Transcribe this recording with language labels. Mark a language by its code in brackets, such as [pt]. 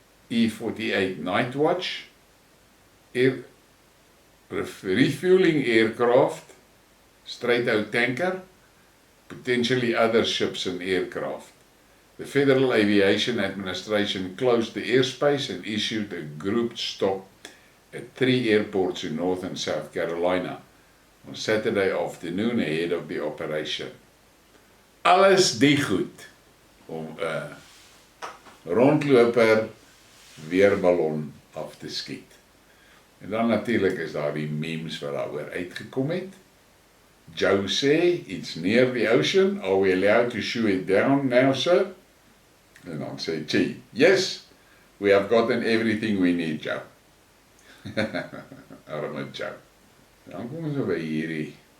[en] E-48 Night Watch, refueling aircraft, straight-out tanker, potentially other ships and aircraft. The Federal Aviation Administration closed the airspace and issued a grouped stop at 3 airports in North and South Carolina on Saturday afternoon ahead of the operation. [af] Alles die goed om 'n rondloper weerballon af te skiet. En dan natuurlik is daar die memes wat daaroor uitgekom het. [en] Joe [af] sê, [en] it's near the ocean, are we allowed to shoot it down now, sir? [af] En dan sê [en] Chi, yes, we have gotten everything we need, Joe. [af] Arme Joe. Dan kom ons by hierdie.